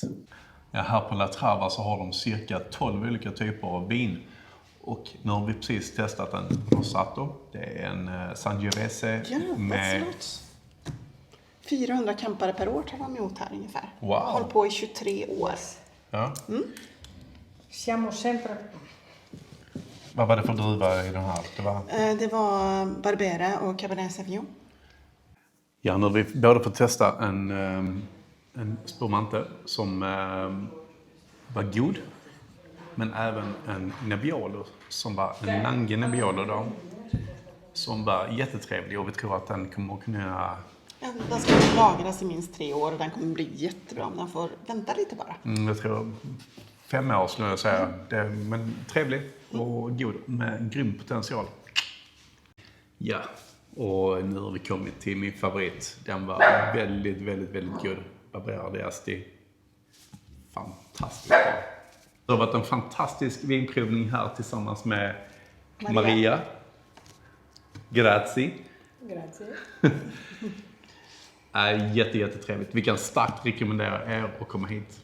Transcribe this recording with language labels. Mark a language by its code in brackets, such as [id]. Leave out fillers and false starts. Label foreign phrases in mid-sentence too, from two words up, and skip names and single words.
[sv] Ja, här på La Trava så har de cirka 12 olika typer av vin. Och nu har vi precis testat en Rosato. Det är en Sangiovese med... 400 campare per år tar de emot här ungefär. Wow. Jag har hållit på i 23 år. Ja. [it] Siamo sempre... [sv] Vad var det för druva i den här? Det var Barbera och Cabernet Sauvignon. Ja, nu har vi både fått testa en spumante som var god. Men även en Nebbiolo som var en Lange Nebbiolo då. Som var jättetrevlig och vi tror att den kommer att kunna... Den ska lagras i minst 3 år och den kommer bli jättebra om den får vänta lite bara. Jag tror 5 år skulle jag säga. Men trevlig och god med grym potential. Ja, och nu har vi kommit till min favorit. Den var väldigt, väldigt, väldigt god. Barbera di Asti. Fantastiskt bra. Det har varit en fantastisk vinprovning här tillsammans med Maria. Grazie. Jättetrevligt. Vi kan starkt rekommendera er att komma hit.